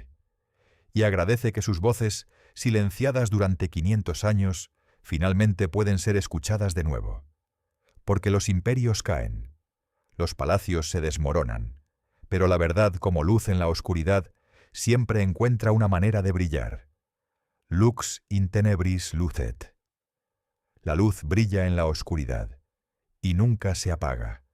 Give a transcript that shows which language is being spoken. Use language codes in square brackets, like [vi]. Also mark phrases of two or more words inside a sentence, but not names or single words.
[es] Y agradece que sus voces, silenciadas durante 500 años, finalmente pueden ser escuchadas de nuevo. Porque los imperios caen, los palacios se desmoronan, pero la verdad, como luz en la oscuridad, siempre encuentra una manera de brillar. [la] Lux in tenebris lucet. [es] La luz brilla en la oscuridad y nunca se apaga.